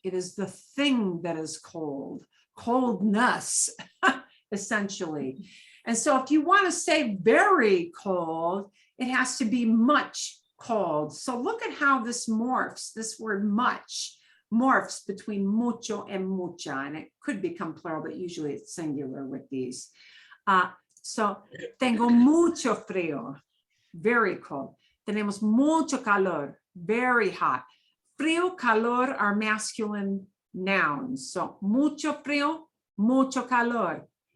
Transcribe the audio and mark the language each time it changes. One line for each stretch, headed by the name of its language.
English: It is the thing that is cold, coldness, essentially. And so if you want to say very cold, it has to be much cold. So look at how this morphs, this word much morphs between mucho and mucha, and it could become plural, but usually it's singular with these.
Spanish: So tengo mucho frío,
English: very cold.
Spanish: Tenemos mucho calor,
English: very hot. Frío, calor are masculine nouns.
Spanish: So mucho frío, mucho calor.